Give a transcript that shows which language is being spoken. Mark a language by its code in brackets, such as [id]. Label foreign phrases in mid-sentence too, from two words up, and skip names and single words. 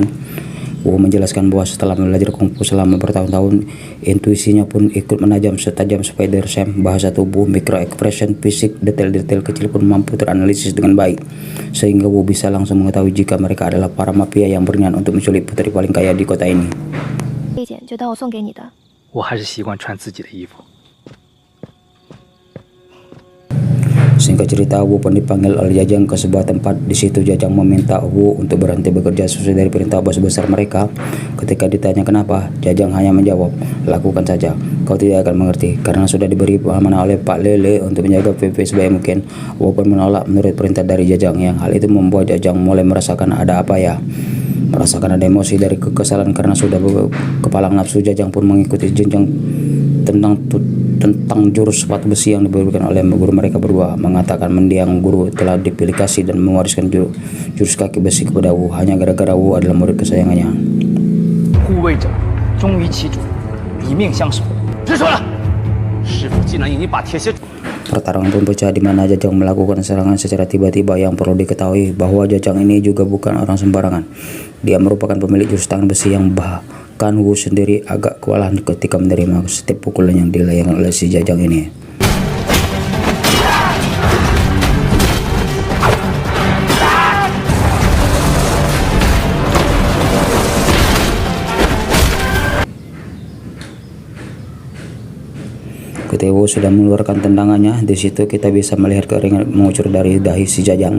[id] Wu menjelaskan bahwa setelah belajar kungfu selama bertahun-tahun, intuisinya pun ikut menajam setajam [en] spider sense. [id] Bahasa tubuh, [en] micro expression, [id] fisik, detail-detail kecil pun mampu teranalisis dengan baik, sehingga Wu bisa langsung mengetahui jika mereka adalah para mafia yang berniat untuk menculik putri paling kaya di kota ini. [zh] 这件就当我送给你的。我还是习惯穿自己的衣服。 [id] Singkat cerita, Wu pun dipanggil oleh Jajang ke sebuah tempat. Di situ Jajang meminta Wu untuk berhenti bekerja sesuai dari perintah bos besar mereka. Ketika ditanya kenapa, Jajang hanya menjawab, "Lakukan saja, kau tidak akan mengerti." Karena sudah diberi amanah oleh Pak Lele untuk menjaga Pepe sebaik mungkin, Wu pun menolak menurut perintah dari Jajang. Yang hal itu membuat Jajang mulai merasakan ada emosi dari kekesalan karena sudah kepalang nafsu. Jajang pun mengikuti jenjang tentang jurus sepatu besi yang diberikan oleh guru mereka berdua, mengatakan mendiang guru telah dipilih kasih dan mewariskan jurus kaki besi kepada Wu hanya gara-gara Wu adalah murid kesayangannya. [zh] 护卫者忠于其主，以命相守。别说了，师傅既然已经把铁鞋。 [id] Pertarungan pun pecah di mana Jajang melakukan serangan secara tiba-tiba. Yang perlu diketahui bahwa Jajang ini juga bukan orang sembarangan. Dia merupakan pemilik jurus tangan besi yang bahkan Wu sendiri agak kewalahan ketika menerima setiap pukulan yang dilayangkan oleh si Jajang ini. Ketika Wu sudah mengeluarkan tendangannya, di situ kita bisa melihat keringat mengucur dari dahi si Jajang.